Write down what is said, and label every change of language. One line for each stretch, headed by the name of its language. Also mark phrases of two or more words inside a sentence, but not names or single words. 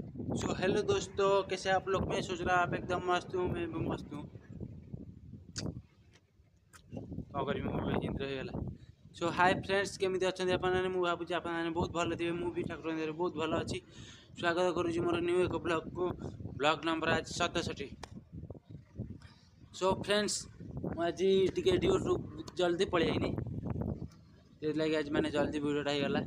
English: so hello
Hindi: दोस्तों, कैसे आप लोग? मैं सोच रहा आप एकदम मस्त हूँ, मैं भी मस्त हूँ।
Odia: କ'ଣ କରିବି, ମୁଁ ହିନ୍ଦୀରେ ହେଇଗଲା।
English: so hi friends,
Odia: କେମିତି ଅଛନ୍ତି ଆପଣମାନେ? ମୁଁ ଭାବୁଛି ଆପଣମାନେ ବହୁତ ଭଲ ଥିବେ। ମୁଁ ବି ଠାକୁରଙ୍କ ଦୟାରୁ ବହୁତ ଭଲ ଅଛି। ସ୍ୱାଗତ କରୁଛି ମୋର ନ୍ୟୁ ଏକ ବ୍ଲଗ୍କୁ। ବ୍ଲଗ୍ ନମ୍ବର ଆଜି 67।
English: so friends,
Odia: ମୁଁ ଆଜି ଟିକେ ଡ୍ୟୁଟିରୁ ଜଲ୍ଦି ପଳେଇ ଆଇନି, ସେଥିଲାଗି ଆଜି ମାନେ ଜଲ୍ଦି ଭିଡ଼ିଓଟା ହେଇଗଲା।